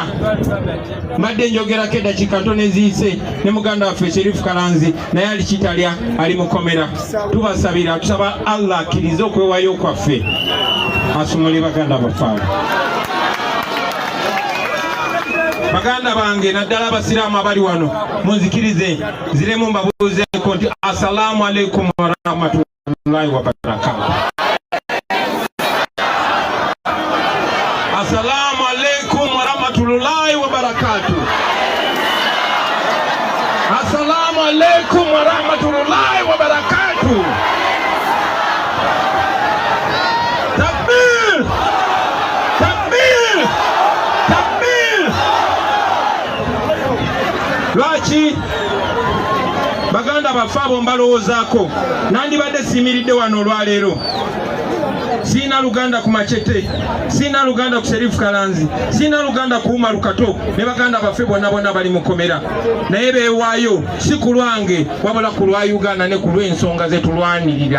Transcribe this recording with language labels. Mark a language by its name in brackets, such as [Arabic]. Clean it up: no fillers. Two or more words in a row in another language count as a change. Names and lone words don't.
[Ganda] Mbadde njogerako eddakiika ntono eziyise ne muganda waffe Sheriff Kalanzi, naye ali kitalya, ali mu kkomera. Tubasabira, tusaba Allah akkirize okwewaayo kwaffe, asumule baganda baffe abo. Baganda bange naddala abasiraamu abali wano munzikirize ziremu mbabuuzeeko nti [Arabic] السلام عليكم ورحمة الله وبركاته. السلام عليكم ورحمة الله وبركاته. السلام عليكم ورحمة الله وبركاته. Takbir! تكبير! تكبير! [Ganda] Lwaki baganda baffe abo mbalowoozaako, nandibadde simiridde wano olwaleero. Sina Luganda ku Machete, sina Luganda ku Sheriff Kalanzi, sina Luganda ku Umar Kato ne baganda baffe bonna bali mu kkomera, naye beewaayo si ku lwange wabula ku lwa Uganda ne ku lw'ensonga ze tulwanirira.